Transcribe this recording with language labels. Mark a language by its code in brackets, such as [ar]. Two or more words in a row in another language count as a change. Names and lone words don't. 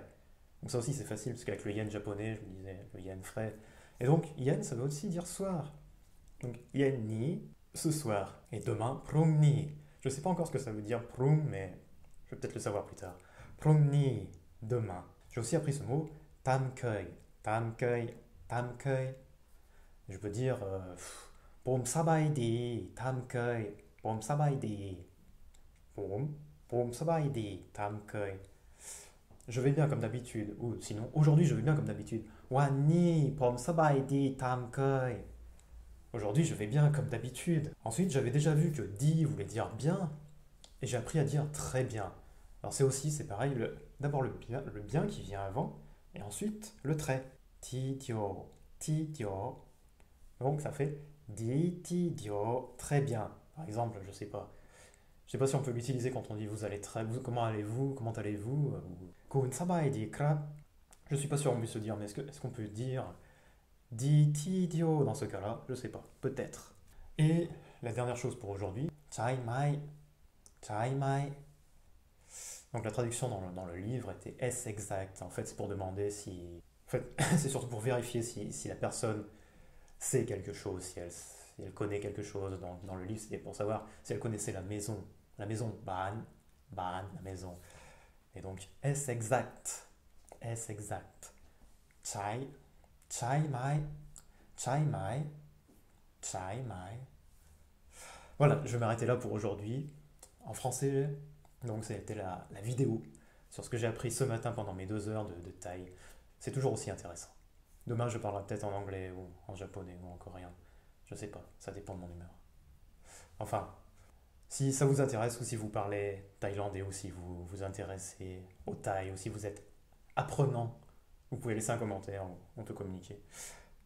[fr] Donc, ça aussi, c'est facile, parce qu'avec le yen japonais, je me disais le yen frais. Et donc, yen, ça veut aussi dire soir. Donc, [th] เย็นนี้, [fr] ce soir. Et demain, [th] พรุ่งนี้. [fr] Je ne sais pas encore ce que ça veut dire prung, mais je vais peut-être le savoir plus tard. [th] พรุ่งนี้, [fr] demain. J'ai aussi appris ce mot [th] ตามเคย. ตามเคย ตามเคย. [fr] Je peux dire [th] ผมสบายดี ตามเคย. ผมสบายดี ผมสบายดี ตามเคย. [fr] Je vais bien comme d'habitude. Ou sinon, aujourd'hui, je vais bien comme d'habitude. [th] วันนี้ ผมสบายดี ตามเคย. [fr] Aujourd'hui, je vais bien comme d'habitude. Ensuite, j'avais déjà vu que di voulait dire bien, et j'ai appris à dire très bien. Alors c'est pareil, d'abord le bien qui vient avant, et ensuite le très. [th] ทีเดียว ทีเดียว. [fr] Donc ça fait [th] ดีทีเดียว, [fr] très bien. Par exemple, je sais pas si on peut l'utiliser quand on dit vous allez très, comment allez-vous, ou [th] คุณสบายดีครับ. [fr] Je suis pas sûr qu'on puisse se dire, mais est-ce qu'on peut dire dit idiot dans ce cas-là, je sais pas, peut-être. Et la dernière chose pour aujourd'hui, [th] ใช่ไหม ใช่ไหม. [fr] Donc la traduction dans le livre était est-ce exact. En fait, c'est pour demander si. En fait, c'est surtout pour vérifier si la personne sait quelque chose, si elle connaît quelque chose. Dans le livre, c'était pour savoir si elle connaissait la maison, ban, la maison. Et donc, est-ce exact, est-ce exact. [th] ใช่ ใช่ไหม ใช่ไหม ใช่ไหม. [fr] Voilà, je vais m'arrêter là pour aujourd'hui. En français, donc c'était la vidéo sur ce que j'ai appris ce matin pendant mes 2 heures de thaï. C'est toujours aussi intéressant. Demain, je parlerai peut-être en anglais ou en japonais ou en coréen. Je sais pas, ça dépend de mon humeur. Enfin, si ça vous intéresse ou si vous parlez thaïlandais ou si vous vous intéressez au thaï ou si vous êtes apprenant, vous pouvez laisser un commentaire, on peut communiquer.